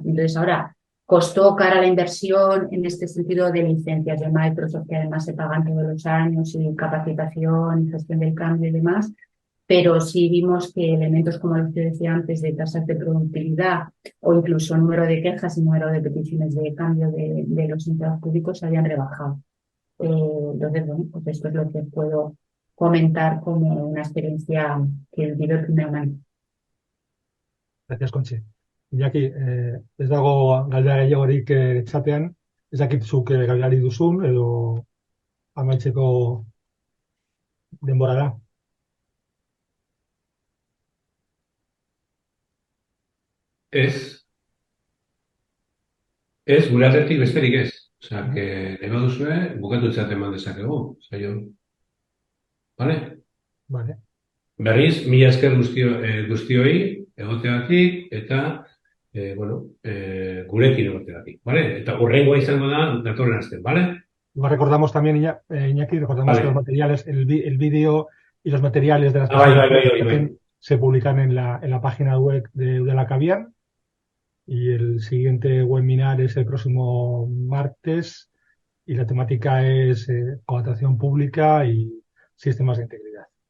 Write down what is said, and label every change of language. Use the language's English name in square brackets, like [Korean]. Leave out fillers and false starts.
[Spanish] Entonces ahora costó cara a la inversión en este sentido de licencias de Microsoft, que además se pagan todos los años, y capacitación, gestión del cambio y demás, pero sí vimos que elementos como los que decía antes de tasas de productividad o incluso número de quejas y número de peticiones de cambio de los empleados públicos se habían rebajado. Entonces, bueno, pues esto es lo que puedo comentar como una experiencia que he vivido de primera mano. Gracias, Conchi. [Basque] Iñaki, ez dago galdera gehiagorik chatean, ez dakit zuk galderari duzun edo amaitzeko denbora da. Ez, gure aldetik besterik ez. [Spanish] Osea, que [Basque] nahi baduzue, bukatu txat eman dezakegu. Zaio. Vale? [Spanish] Vale. [Basque] Berriz, mila esker guztioi, egoteagatik, eta, gurekin egoteagatik. Vale? Eta hurrengoa izango da, datorren asten, vale? [Spanish] Recordamos también, Iñaki, recordamos que los materiales, el vídeo y los materiales de las Vale. se publican en la página web de Udala Cavian. Y el siguiente webinar es el próximo martes y la temática es contratación pública y sistemas de integridad.